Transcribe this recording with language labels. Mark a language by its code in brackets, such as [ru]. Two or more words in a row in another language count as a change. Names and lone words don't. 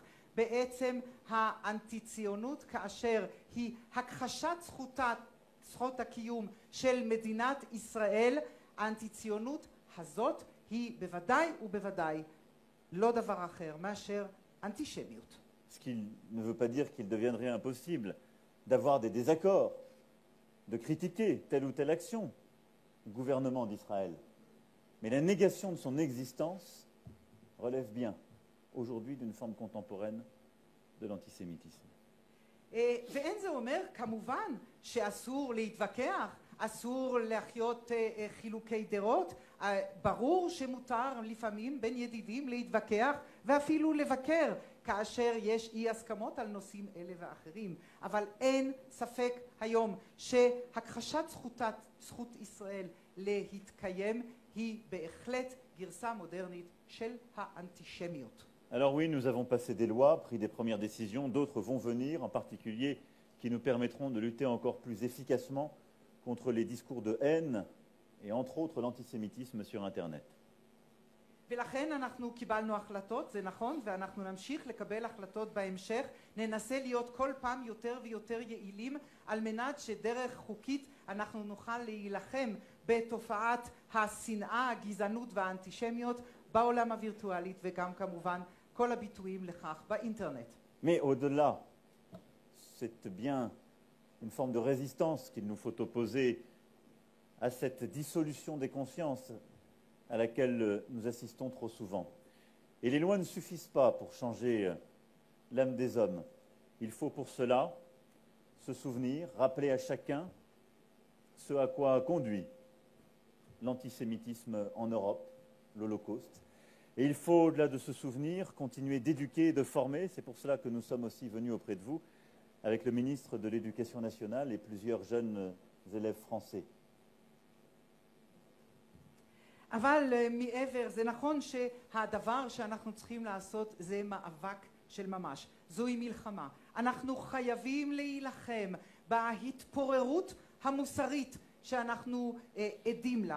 [he] בעצם האנטי-ציונות כאשר היא הכחשת זכות הקיום של מדינת ישראל, האנטי-ציונות הזאת היא בוודאי ובוודאי לא דבר אחר מאשר אנטישמיות. [fr] Ce qui ne veut pas dire qu'il deviendrait impossible d'avoir des désaccords, de critiquer telle ou telle action du gouvernement d'Israël. Mais la négation de son existence relève bien aujourd'hui d'une forme contemporaine de l'antisémitisme. [he] ואין זה אומר כמובן שאסור להתווכח, אסור לחיות חילוקי דעות. ברור שמותר לפעמים בין ידידים להתווכח ואפילו לבקר כאשר יש אי הסכמות על נושאים אלה ואחרים. אבל אין ספק היום שהכחשת זכות ישראל להתקיים היא בהחלט גרסה מודרנית של האנטישמיות. [fr] Alors oui, nous avons passé des lois, pris des premières décisions, d'autres vont venir, en particulier qui nous permettront de lutter encore plus efficacement contre les discours de haine et entre autres l'antisémitisme sur Internet. [he] ולכן אנחנו קיבלנו החלטות, זה נכון, ואנחנו נמשיך לקבל החלטות בהמשך. ננסה להיות כל פעם יותר ויותר יעילים על מנת שדרך חוקית אנחנו נוכל להילחם בתופעת השנאה, הגזענות והאנטישמיות בעולם הווירטואלית וגם כמובן כל הביטויים לכך באינטרנט. [fr] Mais au-delà, c'est bien une forme de résistance qu'il nous faut opposer à cette dissolution des consciences à laquelle nous assistons trop souvent. Et les lois ne suffisent pas pour changer l'âme des hommes. Il faut pour cela se souvenir, rappeler à chacun ce à quoi a conduit l'antisémitisme en Europe, l'Holocauste. Et il faut, au-delà de ce souvenir, continuer d'éduquer et de former. C'est pour cela que nous sommes aussi venus auprès de vous avec le ministre de l'Éducation nationale et plusieurs jeunes élèves français. [he] אבל מעבר, זה נכון שהדבר שאנחנו צריכים לעשות זה מאבק של ממש. זוהי מלחמה. אנחנו חייבים להילחם בהתפוררות המוסרית שאנחנו עדים לה.